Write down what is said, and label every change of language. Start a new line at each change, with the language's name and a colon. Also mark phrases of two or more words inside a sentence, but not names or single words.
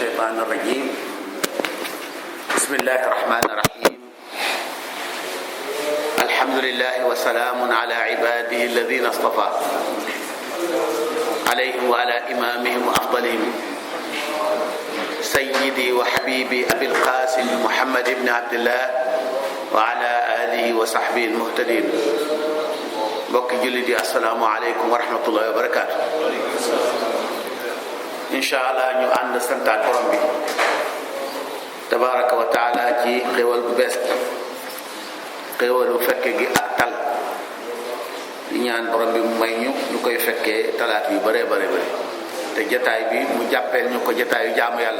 Arabic: الشيطان الرجيم بسم الله الرحمن الرحيم الحمد لله وسلام على عباده الذين اصطفى عليهم وعلى إمامهم وأفضلهم سيدي وحبيبي أبي القاسم محمد بن عبد الله وعلى آله وصحبه المهتدين
Wolof: mbokki jullit yi
Arabic: السلام عليكم ورحمة الله وبركاته. إن شاء الله
Wolof: ñu ànd santaat borom bi
Arabic: تبارك وتعالى
Wolof: ci xéwal bu bees xéwal bu fekke gi ak tal di ñaan borom bi mu may ñu koy fekkee talaat yu bëree bëri te jataay bi mu jàppeel ñu ko jataayu jaamu yàlla.